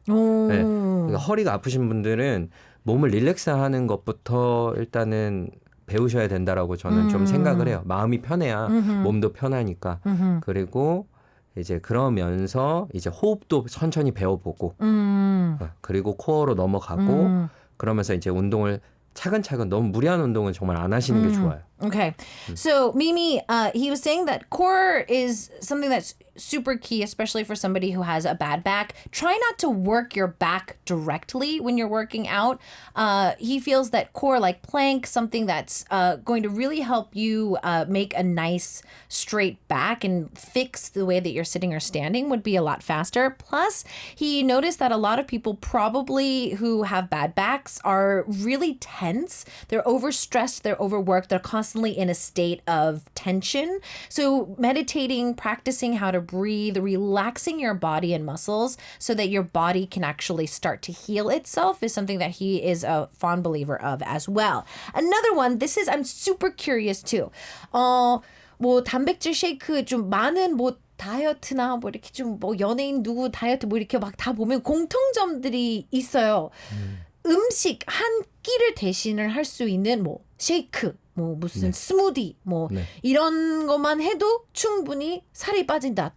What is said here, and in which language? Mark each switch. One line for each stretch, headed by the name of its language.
Korean: 네, 그러니까 허리가 아프신 분들은 몸을 릴렉스하는 것부터 일단은 배우셔야 된다라고 저는 좀 생각을 해요. 마음이 편해야 몸도 편하니까. 그리고 이제 그러면서 이제 호흡도 천천히 배워보고 그리고 코어로 넘어가고 그러면서 이제 운동을 차근차근 너무 무리한 운동은 정말 안 하시는 게 좋아요.
English: Okay. So, Mimi, he was saying that core is something that's super key, especially for somebody who has a bad back. Try not to work your back directly when you're working out. He feels that core, like plank, something that's going to really help you make a nice straight back and fix the way that you're sitting or standing would be a lot faster. Plus, he noticed that a lot of people probably who have bad backs are really tense. They're overstressed, they're overworked, they're constantly in a state of tension. So meditating, practicing how to breathe, relaxing your body and muscles so that your body can actually start to heal itself is something that he is a fond believer of as well. Another one, I'm super curious too.
Korean: 뭐 단백질 쉐이크 좀 많은 뭐 다이어트나 뭐 이렇게 좀 뭐 연예인 누구 다이어트 뭐 이렇게 막 다 보면 공통점들이 있어요. 음식 한 끼를 대신을 할 수 있는 뭐 쉐이크, 뭐 무슨 스무디, 뭐 이런 것만 해도 충분히 살이 빠진다.